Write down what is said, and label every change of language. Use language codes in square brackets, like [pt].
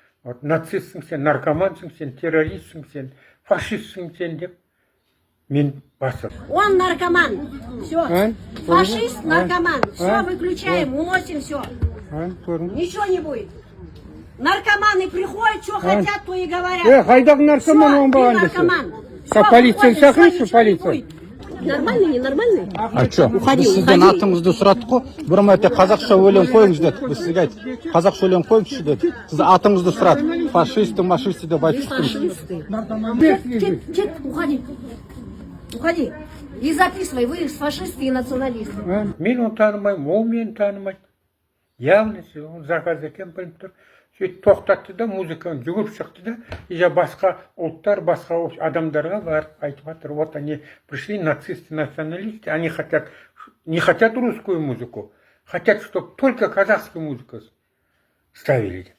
[kk] Нацистсің сен, наркомансың сен, террористсің сен, фашистсің сен деп мен басып. [ru] Он наркоман. Все. Фашист, наркоман. Все, выключаем, уносим все. Ничего не будет. Наркоманы приходят, что хотят, то и говорят. [kk] Хайдақ наркоман он болған [ru] наркоман. [kk] Полиция шақырыңызшы, полиция. [ru] Нормальный, ненормальный? А что? [kk] Біз сізден атыңызды сұрадық қой. Бір мәрте қазақша өлең қойыңыз деді. Біз сізге айттық. Қазақша өлең қойыңызшы деді. Сіз атыңызды сұрадық. [ru] Фашисты, машисты [kk] деп айтып [ru] Фашисты. [kk] Кет, [ru] уходи. Уходи. И записывай, вы фашисты и националисты. [kk] Мен оны танымаймын, ол мені танымайды. [ru] Явно заказ [kk] екен біліп тұр. Сөйтіп тоқтатты да, музыканы жүгіріп шықты да, басқа ұлттар, басқа адамдарға барып айтып жатыр. [ru] Вот они пришли, нацисты, националисты, они не хотят русскую музыку, хотят, чтобы только казахскую музыку ставили.